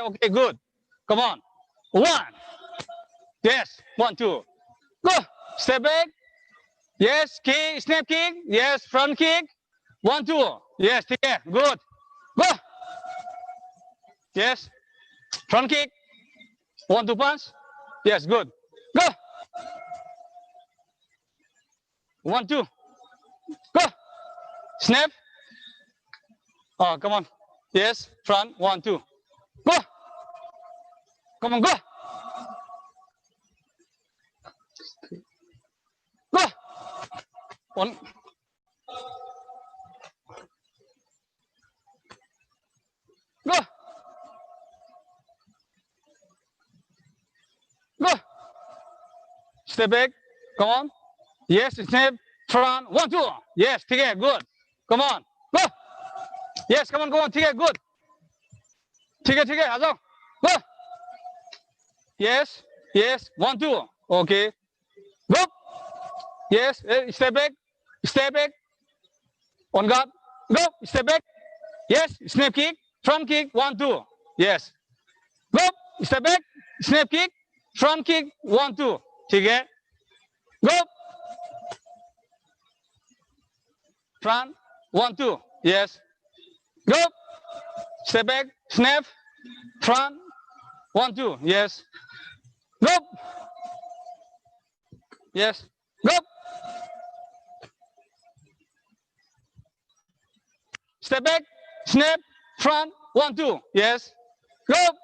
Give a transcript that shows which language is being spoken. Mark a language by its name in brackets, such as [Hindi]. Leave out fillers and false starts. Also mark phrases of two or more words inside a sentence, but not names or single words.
[English] Okay, good, come on, 1, yes 1 2, go. step back, yes, kick, snap kick, yes, front kick 1 2, yes, [Hindi] ठीक है, [English] good, go. yes, front kick 1 2 punch, yes, good, go, 1 2, go, snap, oh come on, yes, front 1 2, go, come on, go, go, 1, go, go, step back, come on, yes, snap, front 1 2, yes, [Hindi] ठीक है, [English] good, come on, go, yes, come on, [Hindi] ठीक है, good, ठीक है, आ जाओ, [English] go, yes, yes, 1 2, okay, go, yes, step back, on guard, go, step back, yes, snap kick, front kick 1 2, yes, go, step back, snap kick, front kick 1 2, [Hindi] ठीक है, [English] go, front 1 2, yes, go, step back, snap, front 1 2, yes, go, yes, go, step back, snap, front 1 2, yes, go,